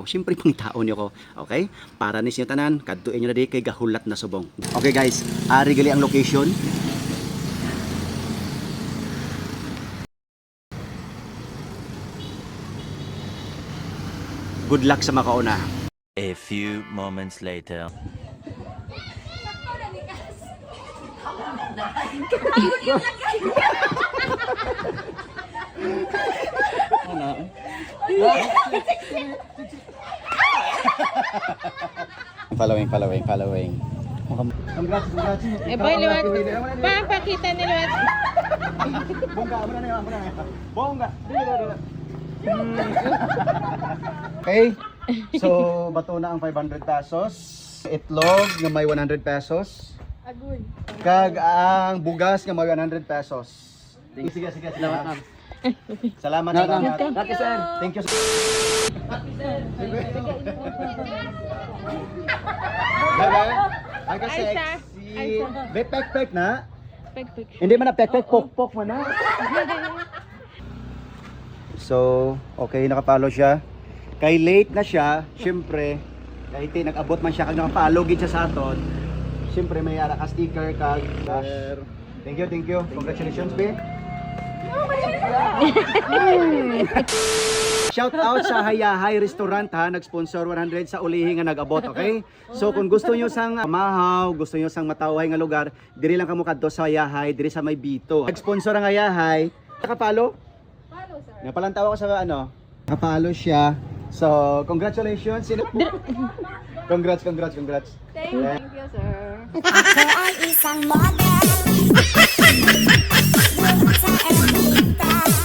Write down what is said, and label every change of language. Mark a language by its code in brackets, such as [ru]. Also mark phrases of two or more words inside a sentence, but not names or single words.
[hil] Siyempre pang taon niyo ko. [en] Okay? [hil] Para ni sa inyo tanan, kadtuin niyo na di kay gahulat na subong. [en] Okay guys, [hil] ari gali ang location. Good luck sa makauna. [en] A few moments later. Following. Congrats. [hil] Eh, boy, liwat. Pakita ni liwat. Bongga. Okay. So, bato na ang 500 pesos. Itlog na may 100 pesos. Agoy. Kag ang bugas nga may 100 pesos. Sige. Salamat. Salamat. [en] Thank you. Thank you. Ay ka Ay, sir. sexy. Ay, sir. Pek na. Pek. [hil] Hindi man na pek, pok man na. So, okay, nakapalo siya. Kay late na siya, syempre, kahit nag-abot man siya, kag nakapalo gid siya sa aton. Syempre, may yara ka sticker, kag cash. [en] Thank you. Congratulations, be. Shout out [hil] sa Hayahay Restaurant ha, nag-sponsor 100 sa ulihi nga nag-abot, okay? So kung gusto niyo sang mahaw, gusto niyo sang matawhay nga lugar, diri lang kamo kadto sa Hayahay, diri sa may Bito. Nag-sponsor ang Hayahay. Nakapalo? [en] Follow, sir. [hil] Napalantawa ko sa ano? Nakapalo siya. [en] So, congratulations. Congrats. Thank you, sir. [tl] Ako ay isang model.